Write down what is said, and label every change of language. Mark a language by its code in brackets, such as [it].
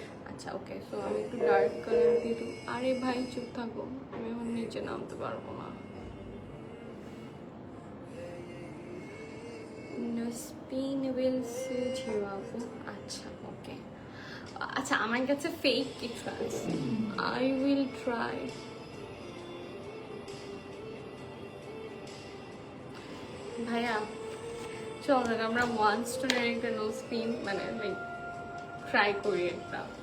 [bn] আচ্ছা, ওকে, সো আমি একটু ডার্ক কালার দিয়ে দেবো। আরে ভাই চুপ থাকো, আমি এখন নিচে নামতে পারবো না। [en] No spin will suit you, আপু। আচ্ছা, okay, [bn] আচ্ছা আমার কাছে ফেক কিছু আছে, [en] I will try. [bn] ভাইয়া চলো আমরা ওয়ান স্টোনের একটা নোজ পিন মানে লাইক ট্রাই করি একটা।